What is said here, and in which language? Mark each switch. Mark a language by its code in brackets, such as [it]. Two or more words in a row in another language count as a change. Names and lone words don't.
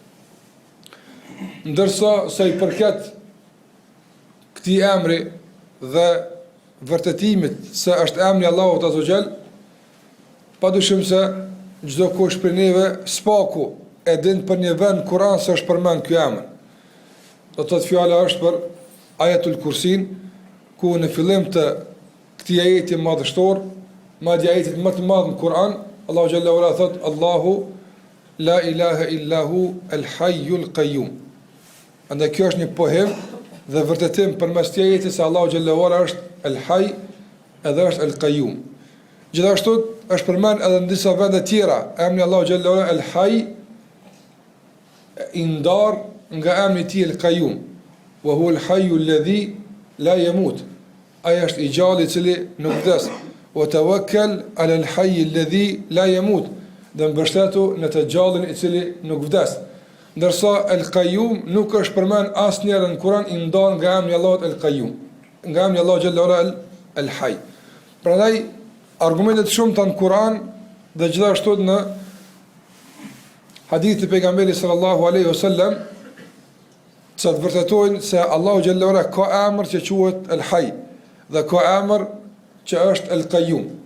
[sq] Ndërsa sa i përket këtij emri dhe vërtetimit se është emri Allahut [ar] عز وجل, [sq] padyshim se çdo kush prej neve spaku e din për një vend Kur'an se është përmend ky emër. Do të thotë fjala është për Ayatul Kursin, ku në fillim të këtij ajeti madhështor, madje ajetit më të madh në Kur'an, Allahu [ar] جل وعلا [sq] thot [ar] الله لا إله إلا هو الحي القيوم. [sq] Andaj kjo është një pohim dhe vërtetim përmes këtij ajeti se Allahu [ar] جل وعلا [sq] është el hayy edhe është el qayyum. Gjithashtu është përmend edhe në disa vende tjera emri Allahu [ar] جل وعلا [sq] el hayy i ndar nga emri i tij el qayyum, [ar] وهو الحي الذي لا يموت. [sq] Ai është i gjallë i cili nuk vdes. [ar] وتوكل على الحي الذي لا يموت. [sq] Dhe mbështetu në të gjallën i cili nuk vdes. Ndërsa el qayyum nuk është përmend asnjëherë në Kur'an i ndar nga emri Allahut el qayyum, nga emri Allahu [ar] جل وعلا [sq] el hayy. Prandaj argumentet shumëta në Kur'an dhe gjithashtu në hadith të pejgamberit [ar] صلى الله عليه وسلم [sq] që të vërtetojnë se Allahu [ar] جل وعلا [sq] ka emër që quhet El Hayy dhe ka emër që është El Qayyum.